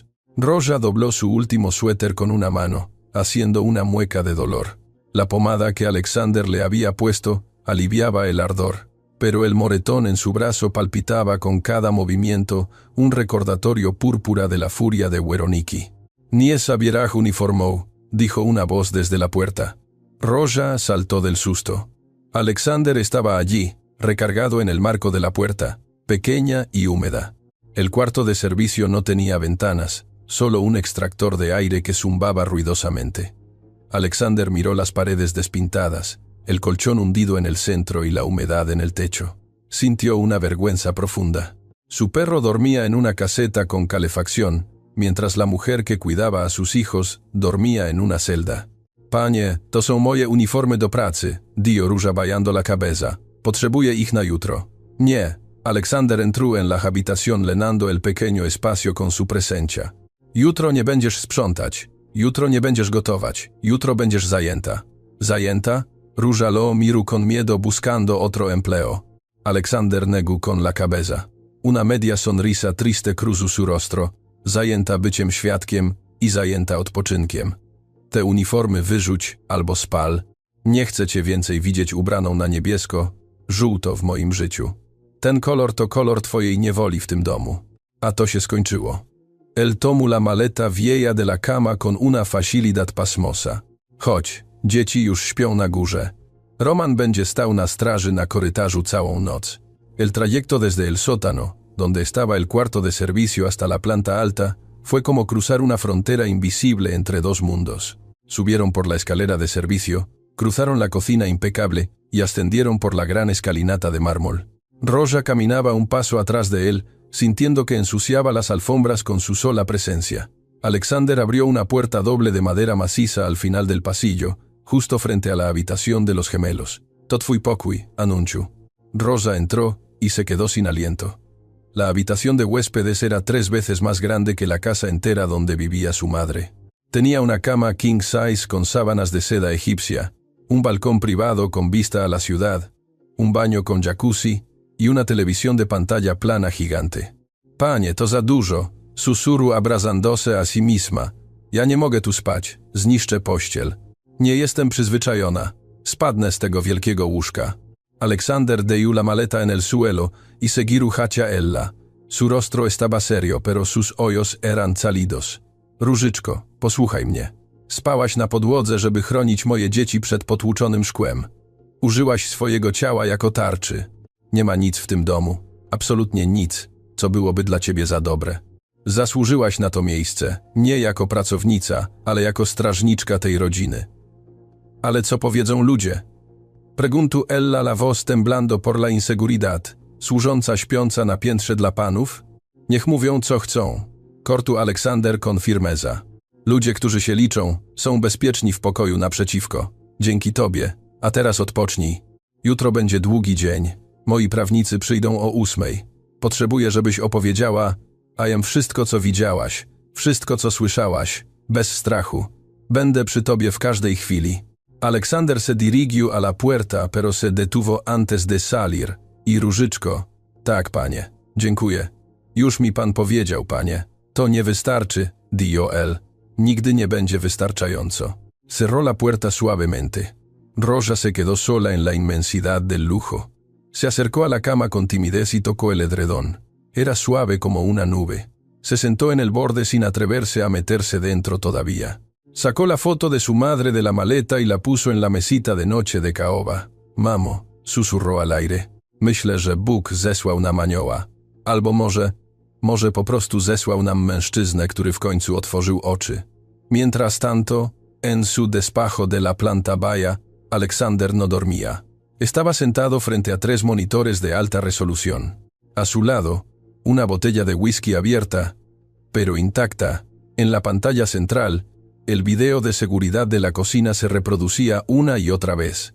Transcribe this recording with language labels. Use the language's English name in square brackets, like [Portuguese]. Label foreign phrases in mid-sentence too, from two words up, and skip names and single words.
[Spanish] Roja dobló su último suéter con una mano, haciendo una mueca de dolor. La pomada que Aleksander le había puesto aliviaba el ardor, pero el moretón en su brazo palpitaba con cada movimiento, un recordatorio púrpura de la furia de Weroniki. [Polish] «Nie sabieraj uniformou», [Spanish] dijo una voz desde la puerta. Roja saltó del susto. Aleksander estaba allí, recargado en el marco de la puerta, pequeña y húmeda. El cuarto de servicio no tenía ventanas, solo un extractor de aire que zumbaba ruidosamente. Aleksander miró las paredes despintadas, el colchón hundido en el centro y la humedad en el techo. Sintió una vergüenza profunda. Su perro dormía en una caseta con calefacción, mientras la mujer que cuidaba a sus hijos dormía en una celda. [Polish] «Panie, to są moje uniformy do pracy», dio Róża [Spanish] bajando la cabeza. [Polish] «Potrzebuję ich na jutro». «Nie». [Spanish] Aleksander entró en la habitación llenando el pequeño espacio con su presencia. [Polish] «Jutro nie będziesz sprzątać. Jutro nie będziesz gotować. Jutro będziesz zajęta». «Zajęta?» [Spanish] Róża lo miró con miedo buscando otro empleo. Aleksander negó con la cabeza. Una media sonrisa triste cruzó su rostro, [Polish] zajęta byciem świadkiem i zajęta odpoczynkiem. Te uniformy wyrzuć albo spal. Nie chcę cię więcej widzieć ubraną na niebiesko, żółto w moim życiu. Ten kolor to kolor twojej niewoli w tym domu. A to się skończyło. [Spanish] Él tomó la maleta vieja de la cama con una facilidad pasmosa. [Polish] Chodź, dzieci już śpią na górze. Roman będzie stał na straży na korytarzu całą noc. [Spanish] El trayecto desde el sótano, donde estaba el cuarto de servicio hasta la planta alta, fue como cruzar una frontera invisible entre dos mundos. Subieron por la escalera de servicio, cruzaron la cocina impecable y ascendieron por la gran escalinata de mármol. Roja caminaba un paso atrás de él, sintiendo que ensuciaba las alfombras con su sola presencia. Alexander abrió una puerta doble de madera maciza al final del pasillo, justo frente a la habitación de los gemelos. [Polish] Tot twój pokój, [Spanish] anunció. Rosa entró y se quedó sin aliento. La habitación de huéspedes era 3 veces más grande que la casa entera donde vivía su madre. Tenía una cama [English] king size [Spanish] con sábanas de seda egipcia, un balcón privado con vista a la ciudad, un baño con jacuzzi y una televisión de pantalla plana gigante. [Polish] Panie, to za dużo, [Spanish] susurró abrazándose a sí misma. [Polish] Ja nie mogę tu spać, zniszczę pościel. Nie jestem przyzwyczajona. Spadnę z tego wielkiego łóżka. [Spanish] Alexander dejó la maleta en el suelo y seguiu hacia ella. Su rostro estaba serio, pero sus ojos eran cálidos. [Polish] Różyczko, posłuchaj mnie. Spałaś na podłodze, żeby chronić moje dzieci przed potłuczonym szkłem. Użyłaś swojego ciała jako tarczy. Nie ma nic w tym domu, absolutnie nic, co byłoby dla ciebie za dobre. Zasłużyłaś na to miejsce, nie jako pracownica, ale jako strażniczka tej rodziny. Ale co powiedzą ludzie? [Spanish] Preguntó ella la voz temblando por la inseguridad, [Polish] służąca śpiąca na piętrze dla panów? Niech mówią co chcą. [Spanish] Cortó Alexander con firmeza. [Polish] Ludzie, którzy się liczą, są bezpieczni w pokoju naprzeciwko. Dzięki tobie. A teraz odpocznij. Jutro będzie długi dzień. Moi prawnicy przyjdą o 8. Potrzebuję, żebyś opowiedziała, wszystko, co widziałaś, wszystko, co słyszałaś, bez strachu. Będę przy tobie w każdej chwili. [Spanish] Alexander se dirigió a la puerta, pero se detuvo antes de salir. [Polish] I Różyczko. Tak, panie. Dziękuję. Już mi pan powiedział, panie. To nie wystarczy, [Spanish] dijo él. [Polish] Nigdy nie będzie wystarczająco. [Spanish] Cerró la puerta suavemente. Rosa se quedó sola en la inmensidad del lujo. Se acercó a la cama con timidez y tocó el edredón. Era suave como una nube. Se sentó en el borde sin atreverse a meterse dentro todavía. Sacó la foto de su madre de la maleta y la puso en la mesita de noche de caoba. Mamo, susurró al aire. [Polish] Myślę, że Bóg zesłał nam anioła. Albo może po prostu zesłał nam mężczyznę, który w końcu otworzył oczy. [Spanish] Mientras tanto, en su despacho de la planta baja, Alexander no dormía. Estaba sentado frente a 3 monitores de alta resolución. A su lado, una botella de whisky abierta, pero intacta. En la pantalla central, el video de seguridad de la cocina se reproducía una y otra vez.